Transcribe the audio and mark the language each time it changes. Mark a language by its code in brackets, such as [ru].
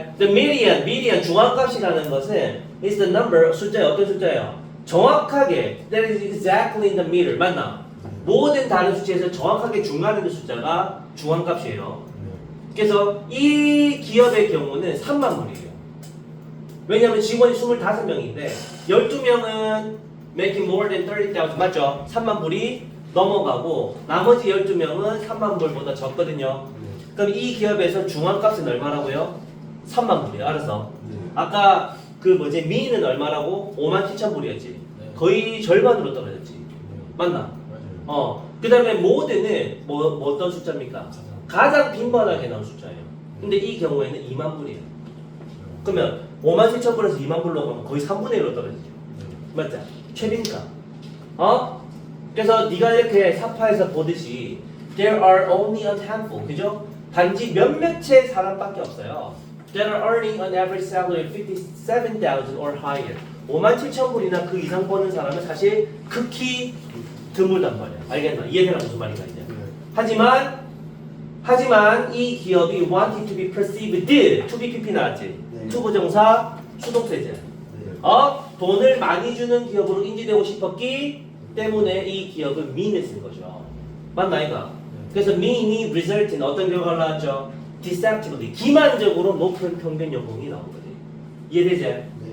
[en] The median [ko] 중앙값이라는 것은 [en] is the number [ko] 숫자에 어떤 숫자예요? 정확하게 [en] that is exactly in the middle [ko] 맞나? 모든 다른 수치에서 정확하게 중간에 있는 숫자가 중앙값이에요. 그래서 이 기업의 경우는 3만 불이에요. 왜냐하면 직원이 25명인데 12명은 [en] making more than 30,000 [ko] 맞죠? 3만 불이 넘어가고 나머지 12명은 3만 불보다 적거든요. 그럼 이 기업에서 중앙값은 얼마라고요? 3만 불이에요. 알았어? 아까 미는 얼마라고? 57,000불이었지. 거의 절반으로 떨어졌지. 맞나? 그 다음에 모드는 어떤 숫자입니까? 가장 빈번하게 나온 숫자예요. 근데 이 경우에는 2만 불이에요. 그러면 57,000불에서 2만 불로 가면 거의 3분의 1로 떨어지죠. 맞죠? 최빈값. 그래서 네가 이렇게 사파에서 보듯이 [en] there are only a handful. [ko] 그죠? 단지 몇몇의 사람밖에 없어요. [en] that are earning an average salary of 57,000 or higher. [ko] 57,000불이나 그 이상 버는 사람은 사실 극히 드물단 말이야. 알겠나? 이해되나 무슨 말인가 이제. 하지만 하지만 이 기업이 [en] wanted to be perceived, to be PP [ko] 나왔지. 네. to 부정사 수동태제. 돈을 많이 주는 기업으로 인지되고 싶었기 때문에 이 기업은 mean을 쓴 거죠. 맞나 이거? 그래서 mean이 [en] result in [ko] 어떤 결과가 나왔죠? deceptively, 기만적으로 높은 평균 연봉이 나온 거지. 이해되지? 네.